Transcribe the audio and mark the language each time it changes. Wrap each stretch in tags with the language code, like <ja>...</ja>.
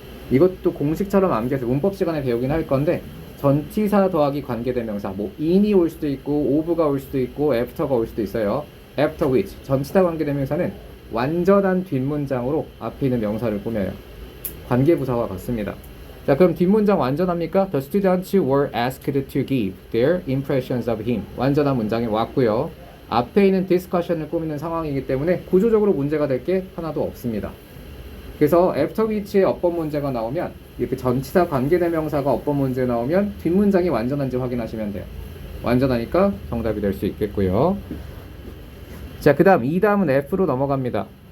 <ko>이것도 공식처럼 암기해서 문법 시간에 배우긴 할 건데, 전치사 더하기 관계대명사, 뭐 in이 올 수도 있고 of가 올 수도 있고 after가 올 수도 있어요. after which, 전치사 관계대명사는 완전한 뒷문장으로 앞에 있는 명사를 꾸며요. 관계부사와 같습니다. 자, 그럼 뒷문장 완전합니까?</ko> <en>The students were asked to give their impressions of him.</en> <ko>완전한 문장이 왔고요. 앞에 있는 discussion을 꾸미는 상황이기 때문에 구조적으로 문제가 될 게 하나도 없습니다. 그래서 after which의 어법 문제가 나오면, 이렇게 전치사 관계대명사가 어법 문제 나오면 뒷문장이 완전한지 확인하시면 돼요. 완전하니까 정답이 될 수 있겠고요. 자, 그 다음 이 다음은 F로 넘어갑니다.</ko>